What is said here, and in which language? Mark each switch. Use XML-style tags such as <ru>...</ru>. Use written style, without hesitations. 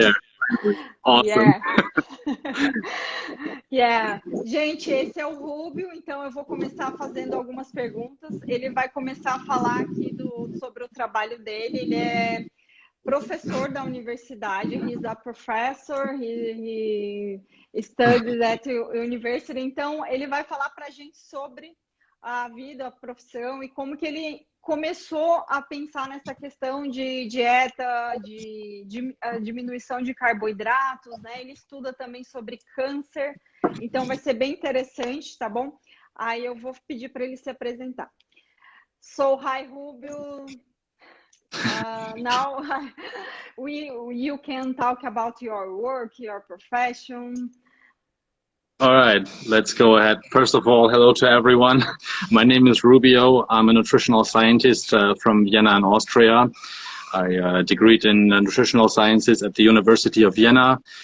<en>there. Awesome. Yeah.</en> <pt>Gente, esse é o Rubio, então eu vou começar fazendo algumas perguntas. Ele vai começar a falar aqui sobre o trabalho dele. Ele é professor da universidade.</pt> <en>He's a professor. He studies at university.</en> <pt>Então, ele vai falar para a gente sobre a vida, a profissão e como que ele começou a pensar nessa questão de dieta, de diminuição de carboidratos, né? Ele estuda também sobre câncer, então vai ser bem interessante, tá bom? Aí eu vou pedir para ele se apresentar.</pt> <en>So, hi, Rubio. Now you can talk about your work, your profession. All right, let's go ahead. First of all, hello to everyone. My name is Rubio. I'm a nutritional scientist from Vienna in Austria. I degreed in nutritional sciences at the University of Vienna.</en>